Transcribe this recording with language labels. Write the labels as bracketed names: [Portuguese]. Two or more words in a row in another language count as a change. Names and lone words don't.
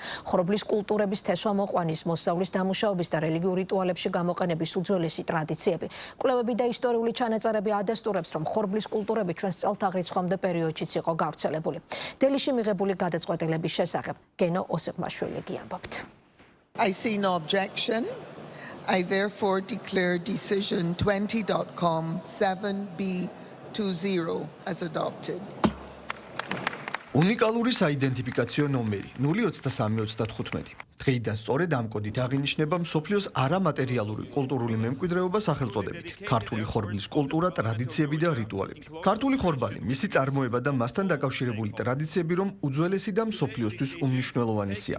[Georgian] ხორბლის კულტურების თესვამოყვანის მოსწავლის მუშაობის და რელიგიურ რიტუალებში გამოყენების უძველესი ტრადიციები. კვლევები და ისტორიული ჩანაწერები ადასტურებს, რომ ხორბლის კულტურები ჩვენს წელთაღრიცხვამდე პერიოდშიც იყო გავრცელებული. დელიში მიღებული გადაწყვეტილების შესახებ გენო ოსეკმაშვილი გიამბობთ. [English] I see no objection. I therefore declare decision 20.com 7B20 as adopted. [Georgian] უნიკალური საიდენტიფიკაციო ნომერი 02335. დღეიდან სწორედ ამ კოდით აღინიშნება მსოფლიოს არამატერიალური კულტურული მემკვიდრეობა სახელწოდებით ქართული ხორბლის კულტურა, ტრადიციები და რიტუალები. ქართული ხორბალი, მისი წარმოება და მასთან დაკავშირებული ტრადიციები რომ უძველესი და მსოფლიოსთვის უმნიშვნელოვანესია.